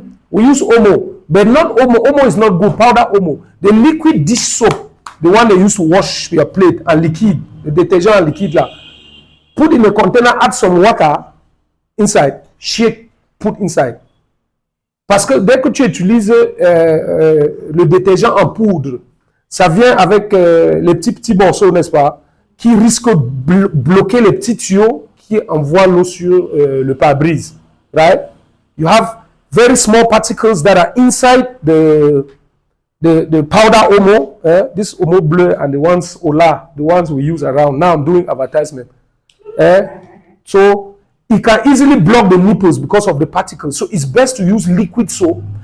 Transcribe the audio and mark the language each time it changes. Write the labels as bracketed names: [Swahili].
[English] We use Omo, but not Omo. Omo is not good. Powder Omo. The liquid dish soap, the one they use to wash your plate, and liquid, the detergent and liquid là. Put in a container, add some water inside, shake, put inside. [French] Parce que dès que tu utilises le détergent en poudre, ça vient avec les petits morceaux, n'est-ce pas, qui risquent de bloquer les petits tuyaux qui envoient l'eau sur le pare-brise. [English] Right? You have very small particles that are inside the powder Omo, this Omo bleu and the ones Ola, the ones we use around. Now I'm doing advertisement. So it can easily block the nipples because of the particles. So it's best to use liquid soap.